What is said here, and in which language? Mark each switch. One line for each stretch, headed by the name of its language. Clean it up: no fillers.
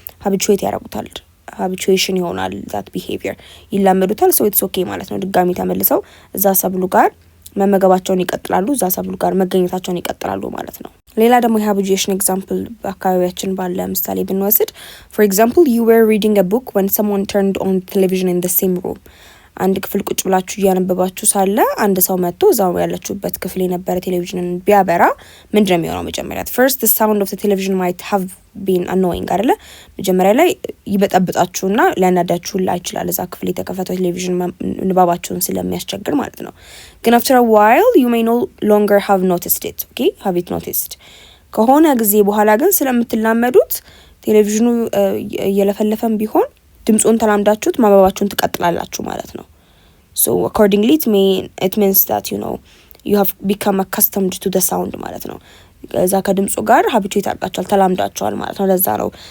Amharic: habituate ያደርጉታል። habituation ይሆናል that behavior ይላመዱታል።
English: so it's okay
Amharic: ማለት ነው። ድጋሚ ተመልሰው እዛ ሰብሉ ጋር መመገባቸውን ይቀጥላሉ፣ እዛ ሰብሉ ጋር መገኘታቸውን ይቀጥላሉ ማለት ነው። ሌላ ደግሞ የhabituation example በአካባቢያችን ባለ ምሳሌ ብንወስድ
English: for example you were reading a book when someone turned on television in the same room
Amharic: አንድ ክፍል ቁጭ ብላችሁ እያነበባችሁ ሳለ አንድ ሰው መጥቶ እዛው ያለችሁበት ክፍል የነበረ ቴሌቪዥንን ቢያበራ ምንድነው የሚሆነው?
English: መጀመሪያ first the sound of the television might have been annoying አይደለ?
Amharic: መጀመሪያ ላይ ይበጠብጣችሁና ሊያናዳችሁ ይችላል እዛ ክፍል የተከፈተው ቴሌቪዥን ንባባችሁን ስለሚያስቸግር ማለት ነው። ግን
English: after a while you may no longer have noticed it. okay have it noticed
Amharic: ከሆነ ጊዜ በኋላ ግን ስለምትላመዱት ቴሌቪዥኑ እየለፈለፈም ቢሆን ድምጹን ተላምዳችሁት ማባባችሁን ትቀጥላላችሁ ማለት ነው።
English: so accordingly it means that you have become accustomed to the sound
Amharic: ማለት ነው። እዛ ከድምጹ ጋር habituate አድርጋችኋል፣ ተላምዳችኋል ማለት ነው። ለዛ ነው